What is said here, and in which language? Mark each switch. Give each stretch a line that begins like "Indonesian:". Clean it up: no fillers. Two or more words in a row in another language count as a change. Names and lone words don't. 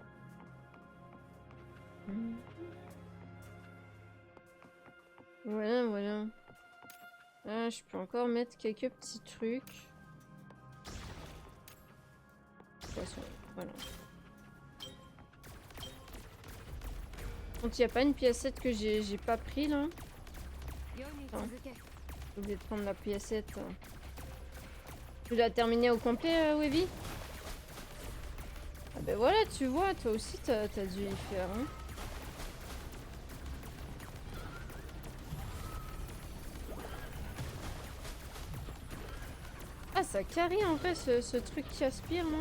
French: Voilà, voilà. Ah, je peux encore mettre quelques petits trucs. Poisson, voilà. Donc il n'y a pas une piécette que j'ai pas pris là.
Japanese: 世に
French: Attends.
Japanese: 続け
French: J'ai oublié de prendre la piécette. Tu l'as terminé au complet, Webby? Ah ben voilà, tu vois, toi aussi t'as dû y faire. Hein. Ah, ça carry en vrai ce truc qui aspire, non?